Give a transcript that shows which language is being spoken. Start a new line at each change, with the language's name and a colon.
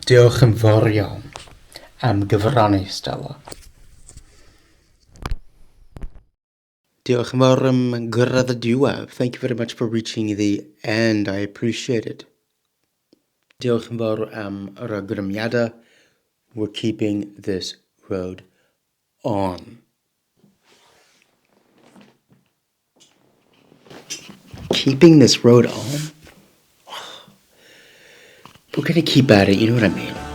Welsh: Diolch yn fawr iawn am gyfrannu, Stella. Diolch yn fawr am gyrraedd y diwedd.
English: Thank you very much for reaching the end. I appreciate it.
Welsh: Diolch yn fawr am yr awgrymiadau.
English: We're keeping this road on. Keeping this road on? We're gonna keep at it, you know what I mean?